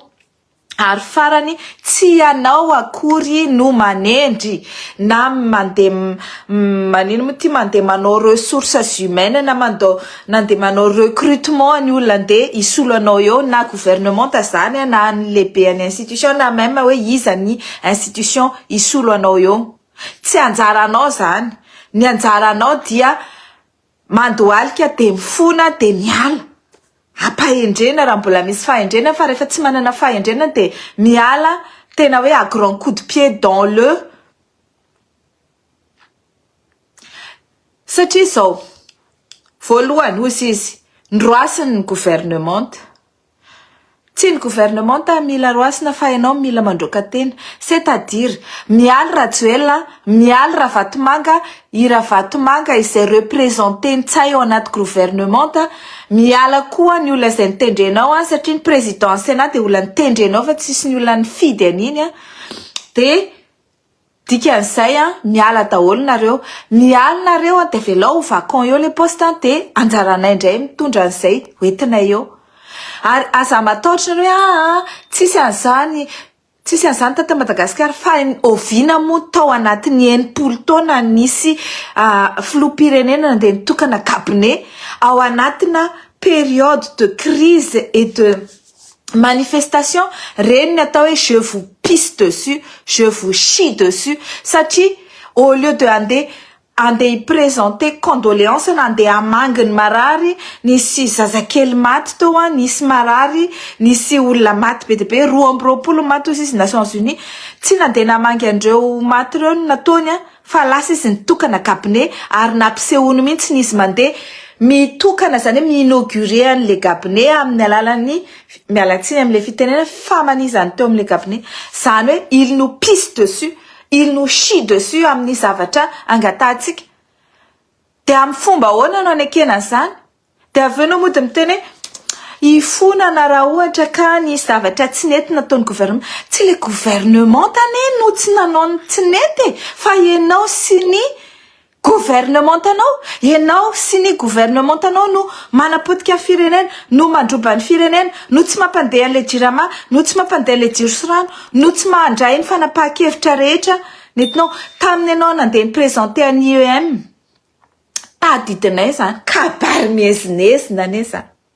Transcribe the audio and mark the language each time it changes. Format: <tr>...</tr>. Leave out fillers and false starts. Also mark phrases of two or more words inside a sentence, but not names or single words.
<mg>Ary farany tsy ianao akory no manendry na mandeha mandeha manao</mg> <fr>ressources humaines</fr> <mg>na mandeha manao recrutement ny olona andeha hisolo anao eo na gouvernement zany na ny lehibe any institution na même hoe iza ny institution hisolo anao eo. Tsy anjaranao zany. Ny anjaranao dia mandohalika dia mifona dia miala. Ampahendrena raha mbola misy fahendrena fa rehefa tsy manana fahendrena dia miala tena hoe</mg> <fr>à grand coup de pied dans le.</fr> <mg>Satria izao voalohany hozy izy ndroasiny ny gouvernement. Tsy ny gouvernement mila roasina fa ianao mila mandroaka tena. C'est-à-dire mialy Rajoelina, mialy Ravatomanga, i Ravatomanga izay représenté ny tsay ao anaty gouvernement, miala koa ny olona izay nitendrenao satria ny président Sénat dia olona nitendrenao fa tsisy ny olona nifidy an'iny dia dikan'izay miala daholo nareo. Miala nareo dia velao ho vacant eo</mg> <fr>le poste</fr> <mg>dia anjaranay indray mitondra an'izay hoentinay eo. Ary aza matahotra nareo tsisy an'izany tata Madagasikara fa oviana moa tao anatin'ny 80 taona nisy filoham-pirenena dia nitokana cabinet ao anatina</mg> <fr>période de crise et de manifestation.</fr> <mg>Reny ny atao hoe</mg> <fr>je vous pisse dessus, je vous chie dessus</fr> <mg>satria</mg> <fr>au lieu de</fr> <mg>andeha hiprésenter condoléances na andeha hamanginy marary, nisy zazakely maty tao nisy marary, nisy olona maty be dia be 220 maty hozy izy Nations Unies. Tsy nandeha namangy andreo maty ireo nataony fa lasa izy nitokana cabinet ary nampisehoany mihitsy izy mandeha mitokana zany hoe mi-inaugurer an'le cabinet amin'ny alalan'ny mialatsiny amin'le fitenena famanizany teo amin'le cabinet. Zany hoe</mg> <fr>il nous pisse dessus, il nous chie dessus</fr> <mg>amin'ny zavatra angatantsika. Dia amin'ny fomba ahoana no anekena zany? Dia avy eo ianao moa dia miteny hifonana raha ohatra ka ny zavatra tsy nety nataon'ny gouvernement. Tsy</mg> <fr>le gouvernement</fr> <mg>no tsy nanao ny tsy nety fa ianao sy ny gouvernementanao ianao sy ny gouvernementanao no manapotika firenena no mandroban'ny firenena no tsy mampandeha an'le jirama no tsy mampandeha an'le jiro sy rano no tsy mandray ny fanapahan-kevitra rehetra nentinao taminy ianao nandeha ny présenter an IEM tadidinay zany kabary miezinezina ane zany</mg>